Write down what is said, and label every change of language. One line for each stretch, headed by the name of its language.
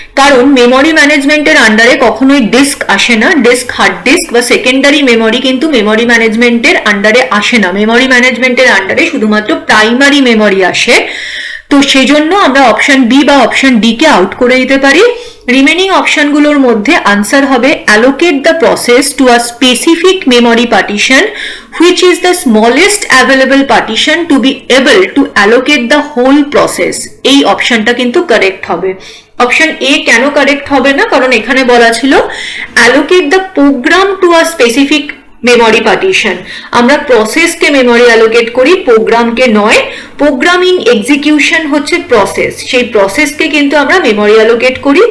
Bangla: কারণ মেমরি ম্যানেজমেন্টের আন্ডারে কখনোই ডিস্ক আসে না, ডিস্ক হার্ড ডিস্ক বা সেকেন্ডারি মেমরি কিন্তু মেমরি ম্যানেজমেন্টের আন্ডারে আসে না। মেমরি ম্যানেজমেন্টের আন্ডারে শুধুমাত্র প্রাইমারি মেমরি আসে। তো সেই জন্য আমরা অপশন বি বা অপশন ডি কে আউট করে দিতে পারি। রিমেনিং অপশনগুলোর মধ্যে আনসার হবে
English: Allocate the process to a specific memory partition which is the smallest available partition to be able to allocate the whole process।
Bangla: এই অপশনটা কিন্তু কারেক্ট হবে। অপশন এ কেন কারেক্ট হবে না? কারণ এখানে বলা ছিল
English: allocate the program to a specific memory partition.
Bangla: আমরা প্রসেসকে মেমরি অ্যালোকেট করি, প্রোগ্রামকে নয়। প্রোগ্রাম ইন এক্সিকিউশন হচ্ছে প্রসেস, সেই প্রসেসকে কিন্তু আমরা মেমরি অ্যালোকেট করি।